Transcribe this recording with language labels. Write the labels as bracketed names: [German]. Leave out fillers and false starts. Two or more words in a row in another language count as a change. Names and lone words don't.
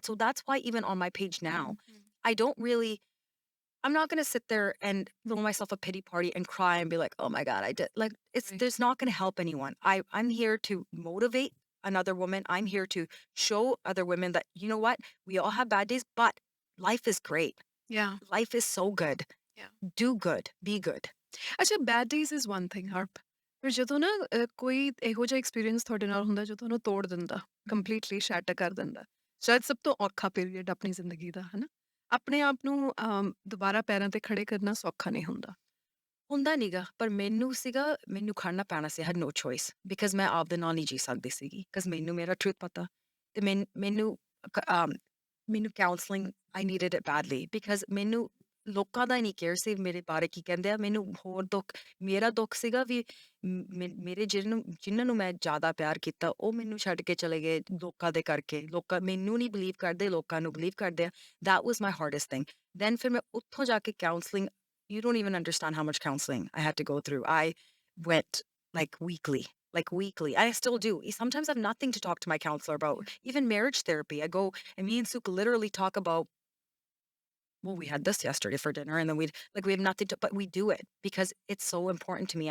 [English] So that's why even on my page now, I don't really, I'm not going to sit there and throw myself a pity party and cry and be like, oh my God, I did. Like, there's not going to help anyone. I'm here to motivate another woman. I'm here to show other women that, you know what, we all have bad days, but life is great. Yeah. Life is so good. Yeah. Do good. Be good. [Punjabi] ਅੱਛਾ, [English] bad days is one thing [Punjabi] ਹਰਪ, ਪਰ ਜਦੋਂ ਨਾ ਕੋਈ ਇਹੋ ਜਿਹਾ ਐਕਸਪੀਰੀਅੰਸ ਤੁਹਾਡੇ ਨਾਲ ਹੁੰਦਾ ਜੋ ਤੁਹਾਨੂੰ ਤੋੜ ਦਿੰਦਾ, [English] completely shatter [Punjabi] ਕਰ ਦਿੰਦਾ, ਸ਼ਾਇਦ ਸਭ ਤੋਂ ਔਖਾ ਪੀਰੀਅਡ ਆਪਣੀ ਜ਼ਿੰਦਗੀ ਦਾ, ਹੈ ਨਾ? ਆਪਣੇ ਆਪ ਨੂੰ ਦੁਬਾਰਾ ਪੈਰਾਂ ਤੇ ਖੜੇ ਕਰਨਾ ਸੌਖਾ ਨਹੀਂ ਹੁੰਦਾ। ਹੁੰਦਾ ਨੀਗਾ, ਪਰ ਮੈਨੂੰ ਸੀਗਾ, ਮੈਨੂੰ ਖੜਨਾ ਪੈਣਾ ਸੀ। [English] I had no choice because [Punjabi] ਮੈਂ ਆਪਦੇ ਨਾਲ ਨਹੀਂ ਜੀ ਸਕਦੀ ਸੀਗੀ because ਮੈਨੂੰ ਮੇਰਾ ਟਰੂਥ ਪਤਾ ਤੇ ਮੈਨੂੰ ਕਾਉਂਸਲਿੰਗ, [English] I needed it badly because [Punjabi] ਮੈਨੂੰ ਲੋਕਾਂ ਦਾ ਨਹੀਂ ਕੇਅਰ ਸੀ ਮੇਰੇ ਬਾਰੇ ਕੀ ਕਹਿੰਦੇ ਆ। ਮੈਨੂੰ ਹੋਰ ਦੁੱਖ, ਮੇਰਾ ਦੁੱਖ ਸੀਗਾ ਵੀ ਮੇਰੇ ਜਿਨ੍ਹਾਂ ਨੂੰ ਮੈਂ ਜ਼ਿਆਦਾ ਪਿਆਰ ਕੀਤਾ ਉਹ ਮੈਨੂੰ ਛੱਡ ਕੇ ਚਲੇ ਗਏ ਲੋਕਾਂ ਦੇ ਕਰਕੇ। ਲੋਕਾਂ ਮੈਨੂੰ ਨਹੀਂ ਬਿਲੀਵ ਕਰਦੇ, ਲੋਕਾਂ ਨੂੰ ਬਿਲੀਵ ਕਰਦੇ ਆ। [English] That was my hardest thing. Then [Punjabi] ਫਿਰ ਮੈਂ ਉੱਥੋਂ ਜਾ ਕੇ ਕਾਉਂਸਲਿੰਗ [English] You don't even understand how much counseling I had to go through. I went like weekly, like weekly. I still do. Sometimes I have nothing to talk to my counselor about. Even marriage therapy. I go and me and Suk literally talk about, well, we had this yesterday for dinner, and then we have nothing to, but we do it because it's so important to me.